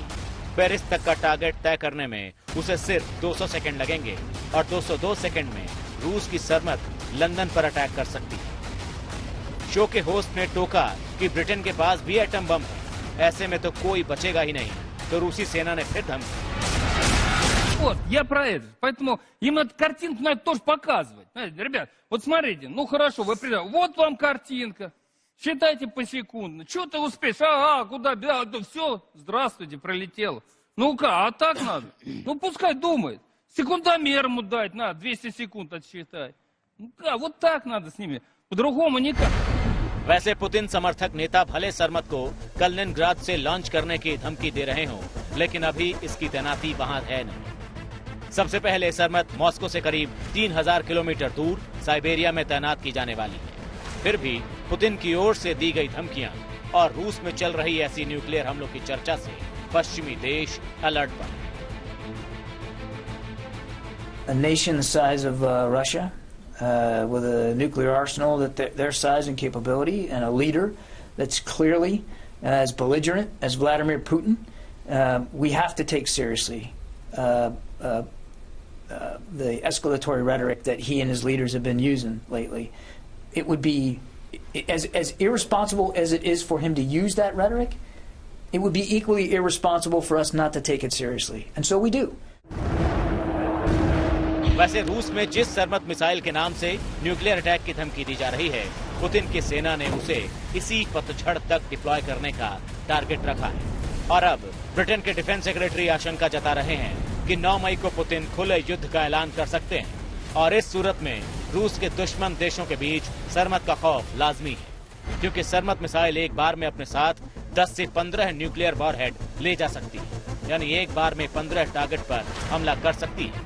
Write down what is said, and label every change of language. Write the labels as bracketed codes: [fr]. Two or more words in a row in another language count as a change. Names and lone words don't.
[hi] पेरिस तक का टारगेट तय करने में उसे सिर्फ 200 सेकंड लगेंगे और 202 सेकंड में रूस की सरमत लंदन पर अटैक कर सकती है। शो के होस्ट ने टोका कि ब्रिटेन के पास भी एटम बम है, ऐसे में तो कोई बचेगा ही नहीं, तो रूसी सेना ने फिर धमकी। [ru] Вот, я про это. Поэтому им эту картинку надо тоже показывать. Знаете, ребят, вот смотрите, ну хорошо, вы придете. Вот вам картинка. Считайте посекундно. Что ты успеешь? Куда? Да, все, здравствуйте, пролетело. Ну-ка, а так надо? Ну пускай думает. Секундомер ему дать надо, 200 секунд отсчитать. Ну-ка, вот так надо с ними. По-другому никак. [hi] वैसे पुतिन समर्थक नेता भले सरमत को कलिनिनग्राद से लॉन्च करने की धमकी दे रहे हों, लेकिन अभी इसकी तैनाती वहां है नहीं। सबसे पहले सरमत मॉस्को से करीब 3000 किलोमीटर दूर साइबेरिया में तैनात की जाने वाली है। फिर भी पुतिन की ओर से दी गई धमकियां और रूस में चल रही ऐसी न्यूक्लियर हमलों की चर्चा से पश्चिमी देश अलर्ट पर हैं। [en] A nation the size of Russia, with a nuclear arsenal that their size and capability, and a leader that's clearly as belligerent as Vladimir Putin, we have to take seriously the escalatory rhetoric that he and his leaders have been using lately. It would be as irresponsible as it is for him to use that rhetoric. It would be equally irresponsible for us not to take it seriously, and so we do. [hi] वैसे रूस में जिस सरमत मिसाइल के नाम से [en] nuclear attack [hi] की धमकी दी जा रही है, पुतिन की सेना ने उसे इसी पतझड़ तक डिप्लॉय करने का टारगेट रखा है। और अब ब्रिटेन के [en] defence secretary [hi] आशंका जता रहे हैं कि 9 मई को पुतिन खुले युद्ध का ऐलान कर सकते हैं और इस सूरत में रूस के दुश्मन देशों के बीच सरमत का खौफ लाजमी है, क्योंकि सरमत मिसाइल एक बार में अपने साथ 10 से 15 [en] nuclear warhead [hi] ले जा सकती है, यानी एक बार में 15 टारगेट पर हमला कर सकती है।